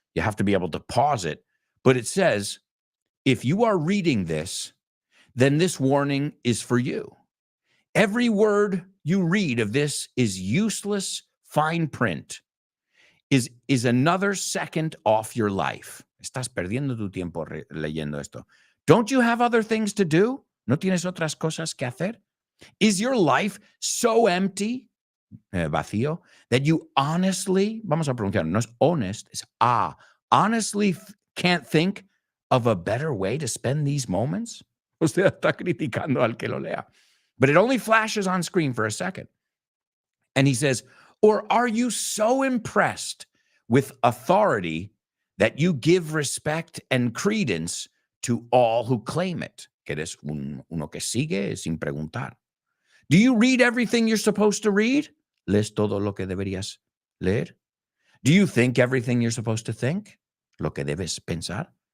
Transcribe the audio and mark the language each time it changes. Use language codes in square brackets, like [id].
[en] You have to be able to pause it. But it says, if you are reading this, then this warning is for you. Every word you read of this is useless fine print, is another second off your life. [es] Estás perdiendo tu tiempo leyendo esto. [en] Don't you have other things to do? [es] ¿No tienes otras cosas que hacer? [en] Is your life so empty, vacío, that you honestly, [es] vamos a pronunciar, no es honest, es [en] honestly can't think of a better way to spend these moments? [es] Usted está criticando al que lo lea. [en] But it only flashes on screen for a second. And he says, or are you so impressed with authority that you give respect and credence to all who claim it? [es] Que eres uno que sigue sin preguntar. [en] Do you read everything you're supposed to read? [es] ¿Lees todo lo que deberías leer? [en] Do you think everything you're supposed to think? [es] Lo que debes pensar?